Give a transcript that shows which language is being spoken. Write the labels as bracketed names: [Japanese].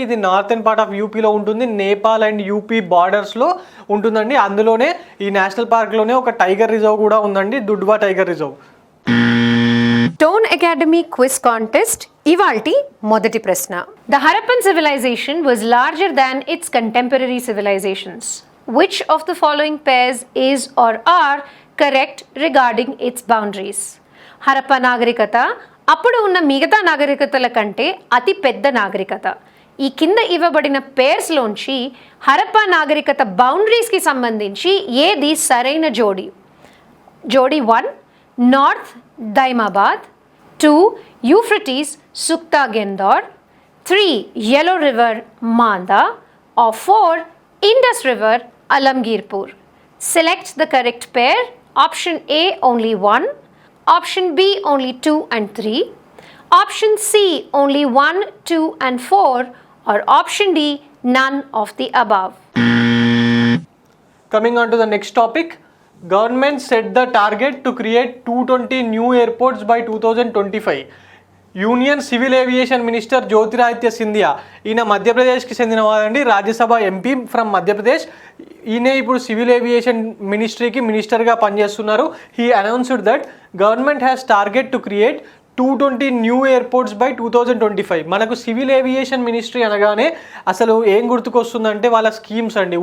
[Telugu] ఇది northern part of యూపీలో ఉంటుంది, నేపాల్ అండ్ యూపీ బార్డర్స్లో ఉంటుందండి. అందులోనే ఈ నేషనల్ పార్క్లోనే ఒక టైగర్ రిజర్వ్ కూడా ఉందండి, దుడ్వా tiger reserve. Tone academy quiz contest ఇవాల్టి మొదటి ప్రశ్న. [English] The Harappan civilisation was larger than its contemporary civilisations. Which of the following pairs is or are correct regarding its boundaries? [Telugu] Harappa నాగరికత అప్పుడు ఉన్న మిగతా నాగరికతల కంటే అతి పెద్ద నాగరికత. ఈ కింద ఇవ్వబడిన పేర్స్లోంచి హరప్ప నాగరికత బౌండరీస్కి సంబంధించి ఏది సరైన జోడి? జోడి 1 north Daimabad, 2 Euphrates సుక్తా గెందౌర్, 3 yellow river మాందా, or 4 Indus river Alamgirpur. [English] Select the correct pair. Option A only 1, option B only 2 and 3, option C only 1, 2 and 4, or option D none of the above. Coming on to the next topic, government set the target to create 220 new airports by 2025. [Telugu] Union civil aviation minister Jyotiraditya Scindia, ఈయన మధ్యప్రదేశ్కి చెందిన వారండి, Rajya Sabha MP from Madhya Pradesh. ఈయన ఇప్పుడు civil aviation మినిస్ట్రీకి మినిస్టర్గా పనిచేస్తున్నారు. [English] He announced that government has target to create 220 new airports by 2025. [Telugu] మనకు civil aviation ministry అనగానే అసలు ఏం గుర్తుకొస్తుందంటే వాళ్ళ స్కీమ్స్ అండి.